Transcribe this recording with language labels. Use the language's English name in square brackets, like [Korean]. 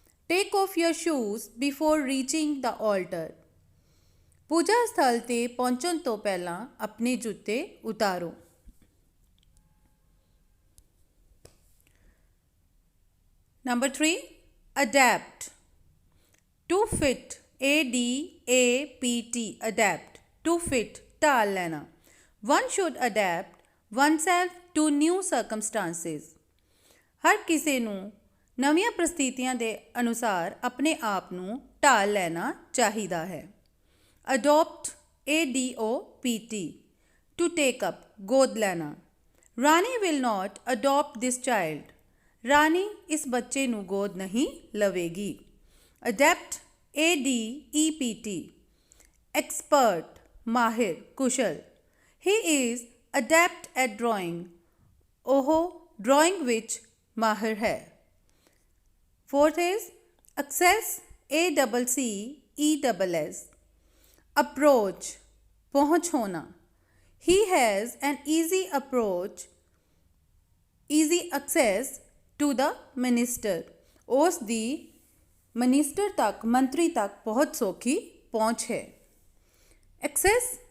[English] Take off your shoes before reaching the altar. [Punjabi] पूजा स्थल ते पहुँचण तो पहला अपने जूते उतारो। [English] Number 3, adapt. To fit, ADAPT, adapt, to fit, ਢਾਲ ਲੈਣਾ। One should adapt oneself to new circumstances. [Punjabi] ਹਰ ਕਿਸੇ ਨੂੰ ਨਵੀਆਂ ਪ੍ਰਸਥਿਤੀਆਂ ਦੇ ਅਨੁਸਾਰ ਆਪਣੇ ਆਪ ਨੂੰ ਢਾਲ ਲੈਣਾ ਚਾਹੀਦਾ ਹੈ। [English] Adopt, ADOPT, to take up, ਗੋਦ ਲੈਣਾ। Rani will not adopt this child. [Punjabi] ਰਾਣੀ ਇਸ ਬੱਚੇ ਨੂੰ ਗੋਦ ਨਹੀਂ ਲਵੇਗੀ। [English] Adept, ADEPT, expert, ਮਾਹਿਰ, ਕੁਸ਼ਲ। He is adept at drawing. [Punjabi] ਉਹ drawing ਵਿੱਚ ਮਾਹਿਰ ਹੈ। [English] Fourth is access, ACCESS, approach, ਪਹੁੰਚ ਹੋਣਾ। He has an easy approach, easy access to the minister. [Punjabi] ਉਸ ਦੀ ਮਿਨਿਸਟਰ ਤੱਕ, ਮੰਤਰੀ ਤੱਕ ਬਹੁਤ ਸੌਖੀ ਪਹੁੰਚ ਹੈ। Access